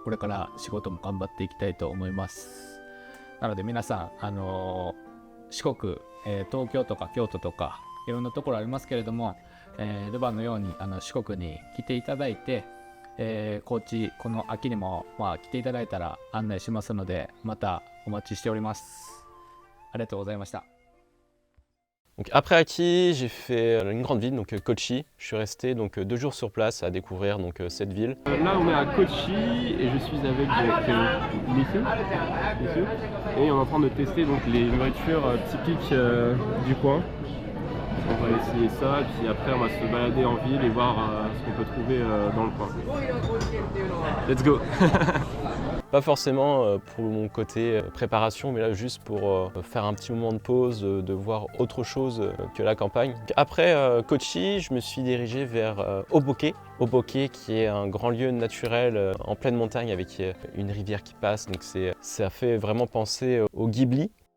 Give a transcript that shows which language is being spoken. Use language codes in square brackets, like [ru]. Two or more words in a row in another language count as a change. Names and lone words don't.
[ja] これから仕事も頑張っていきたいと思います。なので皆さん四国、東京とか京都とかいろんなところありますけれども、ルヴァンのように四国に来ていただいて、高知この秋にも来ていただいたら案内しますので、またお待ちしております。ありがとうございました。 [fr] Donc après Aki, j'ai fait une grande ville, donc Kochi. Je suis resté donc 2 jours sur place à découvrir donc cette ville. Là, on est à Kochi et je suis avec Messieurs et on est en train de tester donc les nourritures typiques du coin. On va essayer ça, puis après on va se balader en ville et voir ce qu'on peut trouver dans le coin. [en] Let's go. [fr] Pas forcément pour mon côté préparation, mais là juste pour faire un petit moment de pause, de voir autre chose que la campagne. Après Kochi, je me suis dirigé vers Hoboken. Hoboken qui est un grand lieu naturel en pleine montagne avec une rivière qui passe, donc ça fait vraiment penser au Ghibli.